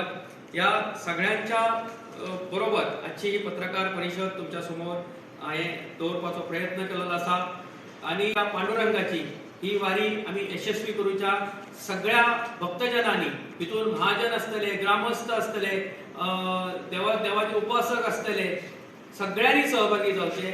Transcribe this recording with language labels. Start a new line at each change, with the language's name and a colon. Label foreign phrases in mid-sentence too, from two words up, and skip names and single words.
Konkani: या सगळ्यांच्या बरोबर आजची ही पत्रकार परिषद तुमच्या समोर हांवें दवरपाचो प्रयत्न केलेलो आसा आणि पांडुरंगाची ही वारी आम्ही यशस्वी करूच्या. सगळ्या भक्तजनांनी तितून महाजन असतले, ग्रामस्थ असतले, देवाचे उपासक असतले, सगळ्यांनी सहभागी जावचे.